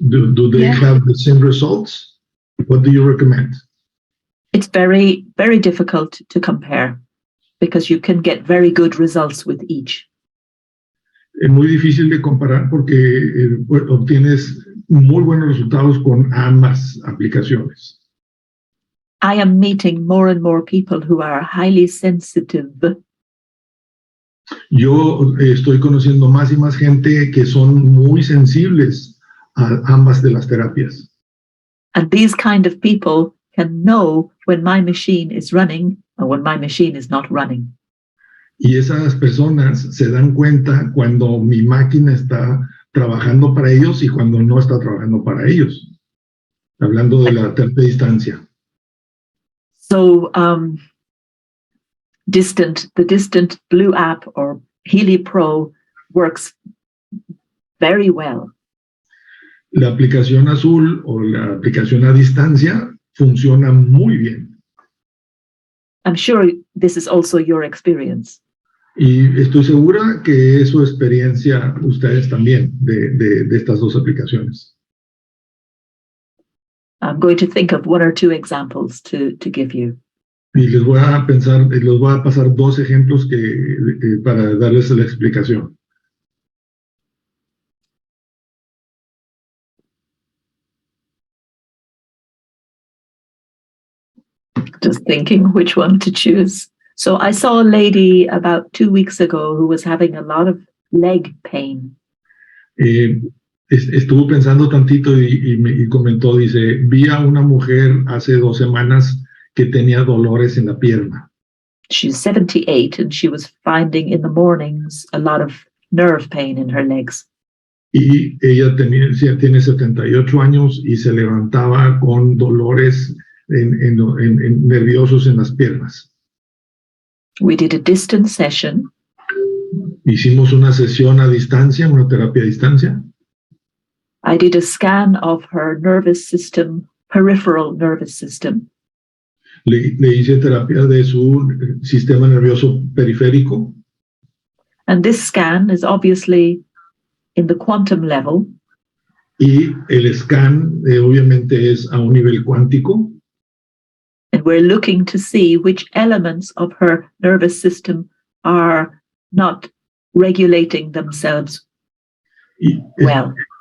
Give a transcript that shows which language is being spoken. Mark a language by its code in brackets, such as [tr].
[en] Do they have the same results? What do you recommend? It's very, very difficult to compare because you can get very good results with each. [es] Es muy difícil de comparar porque obtienes muy buenos resultados con ambas aplicaciones. [en] I am meeting more and more people who are highly sensitive. [es] Yo estoy conociendo más y más gente que son muy sensibles a ambas de las terapias. [en] And these kind of people can know when my machine is running or when my machine is not running. [es] Y esas personas se dan cuenta cuando mi máquina está trabajando para ellos y cuando no está trabajando para ellos. Hablando de la tercera distancia. [en] So, the distant blue app or Healy Pro works very well. [es] La aplicación azul o la aplicación a distancia funciona muy bien. [en] I'm sure this is also your experience. [es] Y estoy segura que es su experiencia ustedes también de estas dos aplicaciones. [en] I'm going to think of one or two examples to give you. [es] Y les voy a pasar dos ejemplos para darles la explicación. [en] Just thinking which one to choose. So I saw a lady about 2 weeks ago who was having a lot of leg pain. [es] Estuvo pensando tantito y comentó, dice, vi a una mujer hace 2 semanas que tenía dolores en la pierna. [en] She's 78 and she was finding in the mornings a lot of nerve pain in her legs. [es] Y ella tiene 78 años y se levantaba con dolores nerviosos en las piernas. [en] We did a distance session. [es] Hicimos una sesión a distancia, una terapia a distancia. [en] I did a scan of her nervous system, peripheral nervous system. [es] Le hice terapia de su sistema nervioso periférico. [en] And this scan is obviously in the quantum level. [es] Y el scan obviamente es a un nivel cuántico. [en] And we're looking to see which elements of her nervous system are not regulating themselves well.